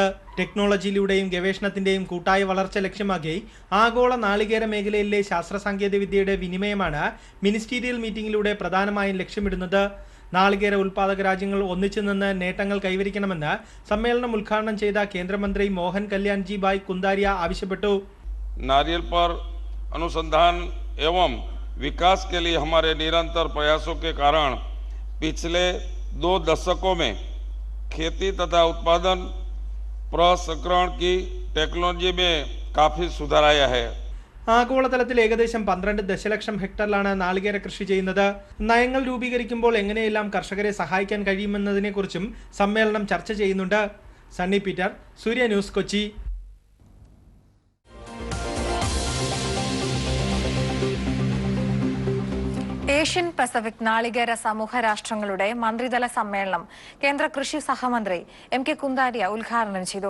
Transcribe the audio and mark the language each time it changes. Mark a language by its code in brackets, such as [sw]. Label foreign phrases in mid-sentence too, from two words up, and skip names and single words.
[ml] ടെക്നോളജിയിലൂടെയും ഗവേഷണത്തിന്റെയും കൂട്ടായ വളർച്ച ലക്ഷ്യമാക്കി ആഗോള നാളികേര മേഖലയിലെ ശാസ്ത്ര സാങ്കേതിക വിദ്യയുടെ വിനിമയമാണ് [en] ministerial meeting [ml] പ്രധാനമായും ലക്ഷ്യമിടുന്നത്. നാളികേര ഉൽപാദക രാജ്യങ്ങൾ ഒന്നിച്ചു നിന്ന് നേട്ടങ്ങൾ കൈവരിക്കണമെന്ന് സമ്മേളനം ഉദ്ഘാടനം ചെയ്ത കേന്ദ്രമന്ത്രി മോഹൻ കല്യാൺജി ഭായ് കുന്ദാരിയ ആവശ്യപ്പെട്ടു. [hi] नारियल पर अनुसंधान एवं विकास के लिए हमारे निरंतर प्रयासों के कारण पिछले 2 दशकों में खेती तथा उत्पादन प्रसंस्करण की टेक्नोलॉजी में काफी सुधार आया है. [ml] ആഗോളതലത്തിൽ ഏകദേശം 12 ദശലക്ഷം ഹെക്ടറിലാണ് നാളികേര കൃഷി ചെയ്യുന്നത്. നയങ്ങൾ രൂപീകരിക്കുമ്പോൾ എങ്ങനെയെല്ലാം കർഷകരെ സഹായിക്കാൻ കഴിയുമെന്നതിനെക്കുറിച്ചും സമ്മേളനം ചർച്ച ചെയ്യുന്നുണ്ട്. സണ്ണി പീറ്റർ, സൂര്യ ന്യൂസ്, കൊച്ചി. ഏഷ്യൻ പസഫിക് നാളികേര സമൂഹ രാഷ്ട്രങ്ങളുടെ മന്ത്രിതല സമ്മേളനം കേന്ദ്ര കൃഷി സഹമന്ത്രി MK കുന്ദാരിയ ഉദ്ഘാടനം ചെയ്തു.